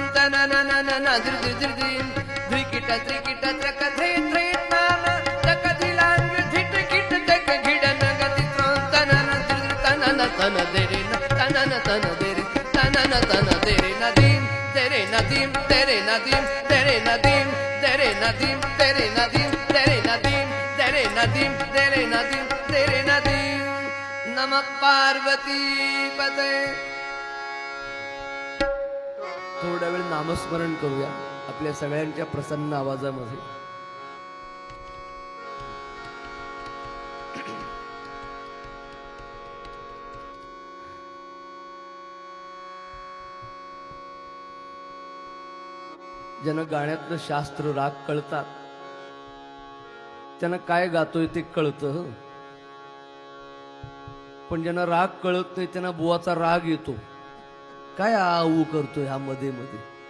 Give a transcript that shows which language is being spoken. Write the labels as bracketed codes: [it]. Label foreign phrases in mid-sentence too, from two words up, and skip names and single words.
[sa] tananana nadridim Drikita drikita traka thrit thrit nana taka dilang dhit kit tak ghidana ditron tanana tanana tana deri tanana tana deri tanana tana deri nadim tere nadim tere nadim tere nadim tere nadim tere nadim tere nadim tere nadim tere nadim tere nadim नमः पार्वती पते [mr] थोड्या वेळ नामस्मरण करूया आपल्या सगळ्यांच्या प्रसन्न आवाजामध्ये. ज्यांना गाण्यातलं शास्त्र राग कळतात त्यांना काय गातोय ते कळतं, पण ज्यांना राग कळत नाही त्यांना बुवाचा राग येतो, काय आऊ करतोय हा मध्ये मध्ये.